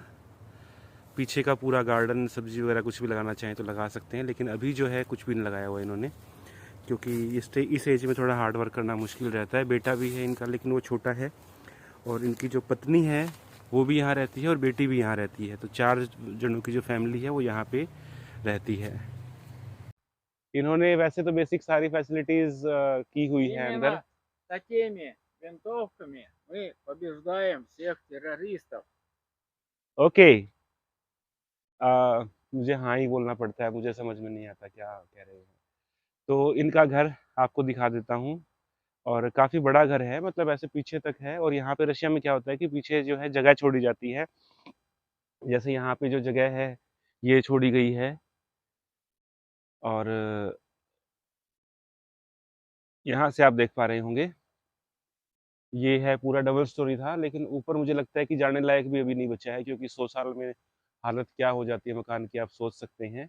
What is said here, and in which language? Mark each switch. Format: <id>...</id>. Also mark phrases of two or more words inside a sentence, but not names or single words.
<hi>पीछे का पूरा गार्डन, सब्जी वगैरह कुछ भी लगाना चाहें तो लगा सकते हैं, लेकिन अभी जो है कुछ भी नहीं लगाया हुआ इन्होंने, क्योंकि इस एज में थोड़ा</hi> <en>hard work</en> <hi>करना मुश्किल रहता है। बेटा भी है इनका लेकिन वो छोटा है और इनकी जो पत्नी है वो भी यहाँ रहती है और बेटी भी यहाँ रहती है। तो 4 जनों की जो फैमिली है वो यहाँ पे रहती है। इन्होंने वैसे तो बेसिक सारी फैसिलिटीज़ की हुई है अंदर।</hi> <ru>Именно такими винтовками мы побеждаем всех террористов.</ru> <hi>ओके। मुझे हाँ ही बोलना पड़ता है, मुझे समझ में नहीं आता क्या कह रहे हैं। तो इनका घर आपको दिखा देता हूँ और काफ़ी बड़ा घर है, मतलब ऐसे पीछे तक है। और यहाँ पे रशिया में क्या होता है कि पीछे जो है जगह छोड़ी जाती है। जैसे यहाँ पे जो जगह है ये छोड़ी गई है और यहाँ से आप देख पा रहे होंगे ये है पूरा</hi> <en>double storey</en> <hi>था, लेकिन ऊपर मुझे लगता है कि जाने लायक भी अभी नहीं बचा है, क्योंकि 100 साल में हालत क्या हो जाती है मकान की आप सोच सकते हैं।</hi>